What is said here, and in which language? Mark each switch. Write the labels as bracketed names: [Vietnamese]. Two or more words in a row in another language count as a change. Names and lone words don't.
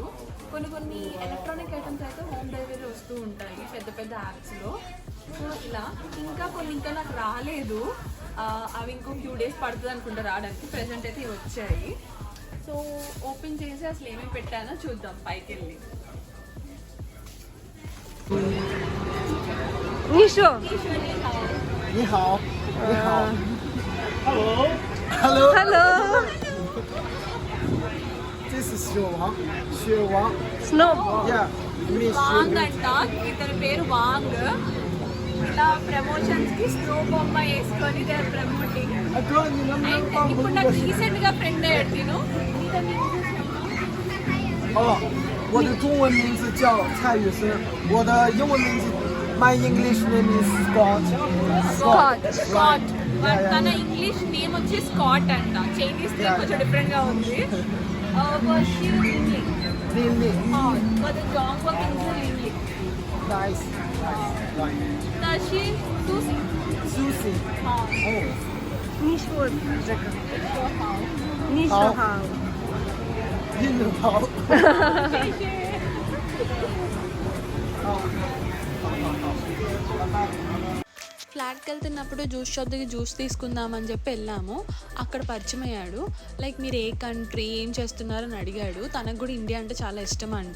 [Telugu] కొన్ని [English] electronic items [Telugu] అయితే [English] home delivery [Telugu] వస్తూ ఉంటాయి పెద్ద పెద్ద యాప్స్లో. సో ఇలా ఇంకా నాకు రాలేదు. అవి ఇంకో [English] few days [Telugu] పడుతుంది అనుకుంటా రావడానికి. ప్రెజెంట్ అయితే ఇవి వచ్చాయి. [English] so open [Telugu] చేసి అసలు ఏమేమి పెట్టానో చూద్దాం పైకి వెళ్ళి. Nisho. [Chinese] 你好。你好. [English] Hello. Hello. Hello. This is 雪王. 雪王. Snow. Yeah. [Telugu] వాంగ్ అంట, ఇతని పేరు వాంగ్. ఇలా ప్రమోషన్స్ కి స్నో బొమ్మ వేసుకొని ప్రమోటింగ్. ఇప్పుడు నాకు రీసెంట్ గా ఫ్రెండ్ అయ్యాడు తిను. [Chinese] 哦，我的中文名字叫蔡雨生，我的英文名字 [English] My English name is Scott. [Telugu] స్కాట్. తన [English] English name [Telugu] వచ్చి స్కాట్ అంట. [English] Chinese name [Telugu] కొంచెం డిఫరెంట్ గా ఉంది. [English] Lily. Nice. Susie. Oh. Nisho. Nisho hao. Yin hao. [Telugu] ఫ్లాట్కి వెళ్తున్నప్పుడు [English] juice shop [Telugu] దగ్గర జ్యూస్ తీసుకుందామని చెప్పి వెళ్ళాము. అక్కడ పరిచయం అయ్యాడు. లైక్ మీరు ఏ కంట్రీ, ఏం చేస్తున్నారని అడిగాడు. తనకు కూడా ఇండియా అంటే చాలా ఇష్టం అంట.